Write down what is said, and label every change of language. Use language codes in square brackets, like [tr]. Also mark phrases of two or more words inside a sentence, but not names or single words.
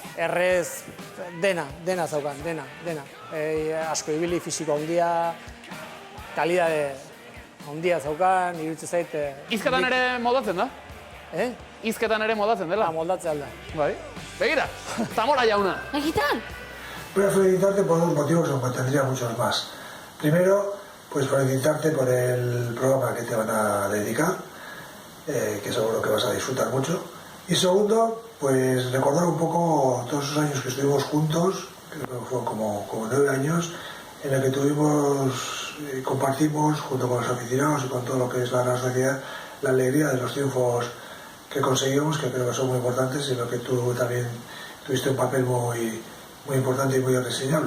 [eu] Errez, dena zaukan, dena. Asko ibili, fisiko handia, kalidade handia zaukan, iruditzen zait... Izketan ere moldatzen da? Izketan ere moldatzen dela? Moldatzen alda. Bai. Begira, Zamora jauna. Egitan? [es] Voy a felicitarte por dos motivos, aunque tendría muchos más. Primero, pues felicitarte por el programa que te van a dedicar, que seguro que vas a disfrutar mucho. Y segundo, pues recordar un poco todos esos años que estuvimos juntos, creo que fueron como 9 años, en el que compartimos junto con los aficionados y con todo lo que es la Real Sociedad, la alegría de los triunfos que conseguimos, que creo que son muy importantes y en lo que tú también tuviste un papel muy importante y muy reseñable.